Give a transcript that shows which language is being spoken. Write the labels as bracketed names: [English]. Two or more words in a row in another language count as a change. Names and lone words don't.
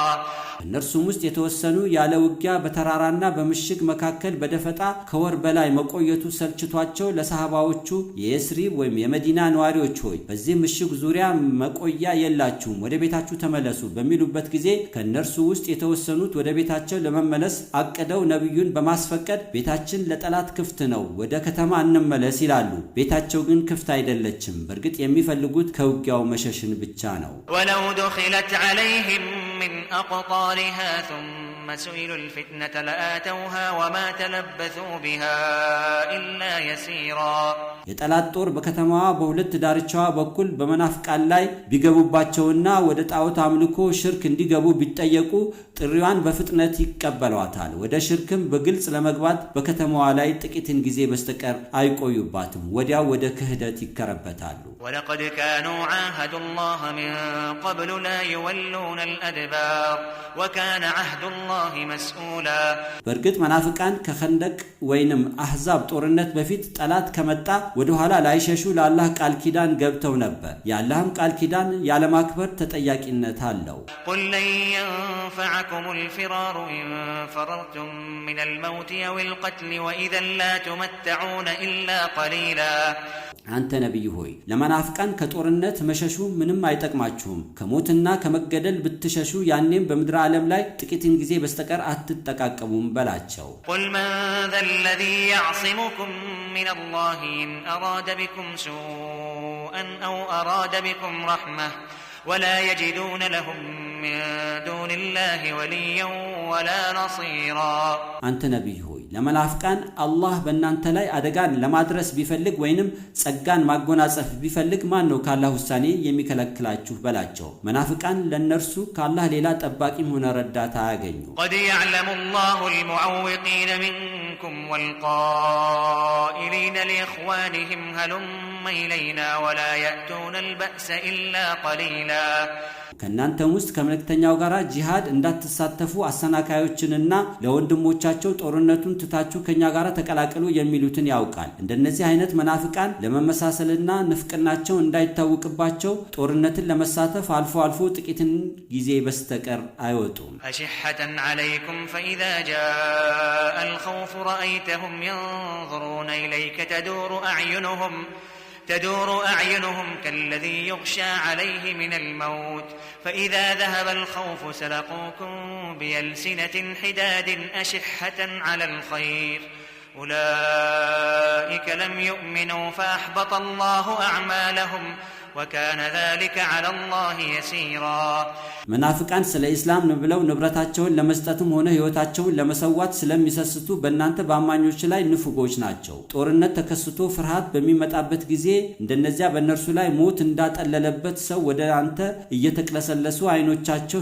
[Amharic] እነርሱም ውስጥ የተወሰኑ ያለ ውጊያ በተራራና በምሽግ መካከል በደፈጣ ከወር በላይ መቆየቱ ሰልችቷቸው ለሰሃባዎቹ የየስሪብ ወይም የመዲና ነዋሪዎች ሆይ በዚህ ምሽግ ዙሪያ መቆያ የላችሁም ወደ ቤታችሁ ተመለሱ በሚሉበት ጊዜ ከነርሱ ውስጥ የተወሰኑት ወደ ቤታቸው ለመመለስ አቀደው ነብዩን በማስፈቀድ ቤታችን ለጠላት ክፍት ነው ወደ ከተማ እንመለስ ይላሉ ቤታቸው ግን ክፍት አይደለችም በርግጥ የሚፈልጉት ከውጊያው መሸሽን ብቻ ነው [Arabic] ولو دخلت عليهم من أقطارها ثم سئلوا الفتنة لآتوها وما تلبثوا بها إلا يسيرا [Amharic] የጠላት ጦር በከተማዋ በሁለት ዳርቻዋ በኩል በመናፍቃን ላይ ቢገቡባቸውና ወደ ጣዖት አምልኮ ሽርክ እንዲገቡ ቢጠየቁ ጥሪዋን በፍጥነት ይቀበሏታል ወደ ሽርክም በግልጽ ለመግባት በከተማዋ ላይ ጥቂትን ጊዜ በስተቀር አይቆዩባትም ወዲያው ወደ ክህደት ይከረበታሉ [Arabic] ولقد كانوا عاهدوا الله من قبل لا يولون الأدبار وكان عهد الله مسؤولا [Amharic] በርግጥ መናፍቃን ከኸንደቅ ወይንም አህዛብ ጦርነት በፊት ጠላት ከመጣ ወደ ኋላ ላይሸሹ ለአላህ ቃል ኪዳን ገብተው ነበር ያላህም ቃል ኪዳን ያለማክበር ተጠያቂነት አለው [Arabic] قل لن ينفعكم الفرار إن فررتم من الموت أو القتل وإذا لا تمتعون إلا قليلا [Amharic] አንተ ነብይ ሆይ ለመናፍቃን ከጦርነት መሸሹ ምንም አይጠቅማችሁም ከሞትና ከመገደል ብትሸሹ ያኔም በመድራ ዓለም ላይ ጥቂትን ጊዜ በስተቀር አትጠቃቀሙም በላቸው [Arabic] قل من ذا الذي يعصمكم من الله إن أراد بكم سوءا أو أراد بكم رحمة ولا يجدون لهم من دون الله وليا ولا نصيرا [Amharic] አንተ ነብይ ሆይ ለመናፍቃን አላህ በእናንተ ላይ አደጋን ለማድረስ ቢፈልግ ወይንም ጸጋን ማጎናጸፍ ቢፈልግ ማን ነው ካላህ ውሳኔ የሚከለክላችሁ በላቸው መናፍቃን ለነርሱ ካላህ ሌላ ጠባቂም ሆነ ረዳት አያገኙ [Arabic] قد يعلم الله المعوقين منكم والقائلين لإخوانهم هلم إلينا ولا يأتون البأس إلا قليلا [Amharic] ከናንተም ውስጥ ከመልእክተኛው ጋር ጂሃድ እንዳትሳተፉ አሰናካዮችንና ለወንድሞቻቸው ጦርነቱን ትታችሁ ከኛ ጋር ተቀላቀሉ የሚሉትን ያውቃል እንደነዚህ አይነት መናፍቃን ለመመሳሰልና ንፍቅናቸው እንዳይታወቅባቸው ጦርነትን ለመሳተፍ አልፎ አልፎ ጥቂትን ጊዜ በስተቀር አይወጡም [Arabic] أشحة عليكم فإذا جاء الخوف رأيتهم ينظرون إليك تدور أعينهم كالذي يغشى عليه من الموت فإذا ذهب الخوف سلقوكم بألسنة حداد أشحة على الخير أولئك لم يؤمنوا فأحبط الله أعمالهم وكان ذلك على الله يسيرا [Amharic] መናፍቃን ስለ እስላም ብለው ንብረታቸውን ለመስጠትም ሆነ ህይወታቸውን ለመሰዋት ስለሚሰስቱ በእናንተ በአማኞች ላይ ንፉጎች ናቸው። ጦርነት ተከስቶ ፍርሃት በሚመጣበት ጊዜ እንደነዚያ በእነርሱ ላይ ሞት እንዳጠለለበት ሰው ወደ አንተ እየተቅለሰለሱ አይኖቻቸው